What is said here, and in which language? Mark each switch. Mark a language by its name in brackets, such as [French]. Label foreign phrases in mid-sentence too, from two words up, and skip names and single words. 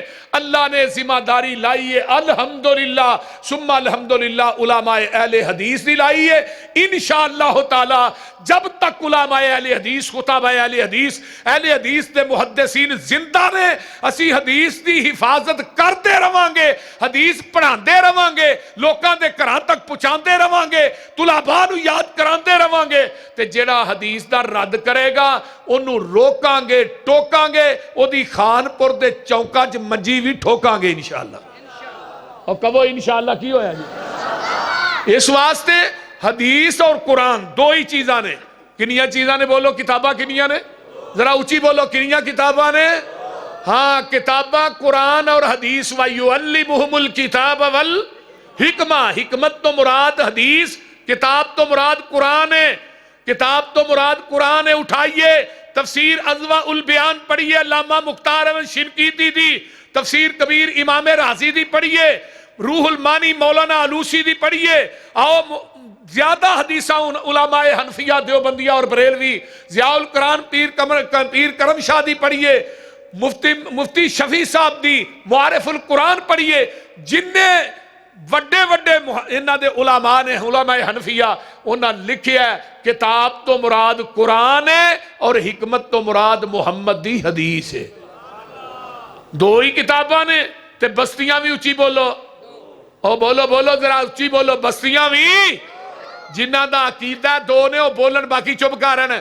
[Punjabi] اللہ نے ذمہ داری لائی ہے، [Arabic] الحمدللہ ثم الحمدللہ [Punjabi] علماء اہل حدیث دی لائی ہے۔ [Arabic] انشاءاللہ تعالی [Punjabi] جب تک علماء اہل حدیث، خطباء اہل حدیث دے محدثین زندہ نے، اسی حدیث دی حفاظت کرتے رہاں گے، حدیث پڑھاندے رہاں گے، لوکاں دے گھراں تک پہنچاندے رہاں گے، طلباء نو یاد کراندے رہاں گے، تے جڑا حدیث دا رد کرے گا انہوں روکاں گے، ٹوکاں گے، او دی خان پور دے چوکاں چ منجی بھی ٹھوکاں گے انشاءاللہ۔ اور کبو انشاءاللہ کی ہویا جی. اس واسطے حدیث اور قرآن دو ہی چیزاں نے. کنیاں چیزاں نے بولو کتاباں کنیاں نے؟ ذرا اونچی بولو کنیاں کتاباں نے؟ ہاں کتاباں قرآن اور حدیث. [Arabic] وَيُعَلِّمُهُمُ الْكِتَابَ وَالْحِکْمَةَ. [Punjabi] حکمت تو مراد حدیث، کتاب تو مراد قرآن ہے. کتاب تو مراد قرآن ہے. اٹھائیے تفسیر اضواء البیان پڑھیے، علامہ مختار احمد شنقیطی دی. تفسیر کبیر امام رازی دی پڑھیے. روح المانی مولانا علوسی دی پڑھیے. آؤ زیادہ حدیثاں علماء حنفیہ دیوبندیہ اور بریلوی ضیاء القرآن پیر کرم شاہ دی پڑھیے. مفتی شفیع صاحب دی معارف القرآن پڑھیے. جننے وڈے وڈے انہاں دے علماء نے علماء حنفیہ انہاں لکھیا ہے کتاب تو مراد قرآن ہے اور حکمت تو مراد محمد دی حدیث ہے. دو ہی کتاباں نے. تے بستیاں بھی اچھی بولو. او بولو بولو ذرا اچھی بولو. بستیاں بھی جنہ دا عقیدہ دو نے وہ بولن [Urdu] باقی چپ کر رہے ہیں.